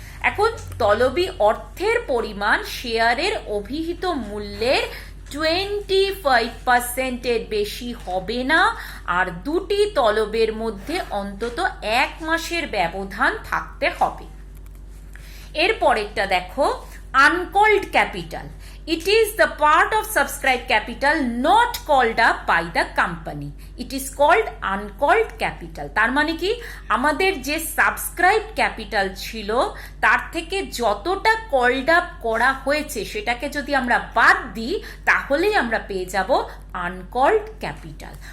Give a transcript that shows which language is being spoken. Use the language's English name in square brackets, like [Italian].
[Bangla] এখন তলবি অর্থের পরিমাণ শেয়ারের অভিহিত মূল্যের 25% বেশি হবে না, আর দুটি তলবের মধ্যে অন্তত 1 মাসের ব্যবধান থাকতে হবে। এর পরেরটা দেখো, uncalled capital. [English] It is the part of subscribed capital not called up by the company. It is called uncalled capital. [Bangla] তার মানে কি? আমাদের যে সাবস্ক্রাইব ক্যাপিটাল ছিল তার থেকে যতটা কল্ড আপ করা হয়েছে সেটাকে যদি আমরা বাদ দিই তাহলেই আমরা পেয়ে যাব আনকল্ড ক্যাপিটাল।